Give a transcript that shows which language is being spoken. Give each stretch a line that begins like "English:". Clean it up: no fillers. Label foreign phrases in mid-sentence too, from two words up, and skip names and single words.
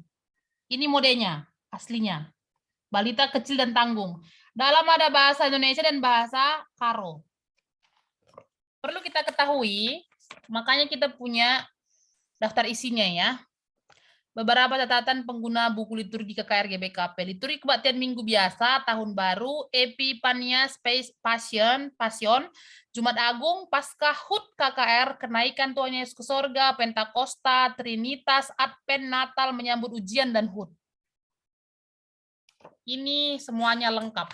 Indonesian: Ini modenya, aslinya. Balita kecil dan tanggung. Dalam ada bahasa Indonesia dan bahasa Karo. Perlu kita ketahui, makanya kita punya daftar isinya ya. Beberapa catatan pengguna buku liturgi KKR GBKP. Liturgi kebaktian minggu biasa, tahun baru, Epifania, Passion, Jumat Agung, Paskah, HUT KKR, kenaikan Tuhan Yesus ke sorga, Pentakosta, Trinitas, Advent, Natal, menyambut ujian, dan HUT. Ini semuanya lengkap.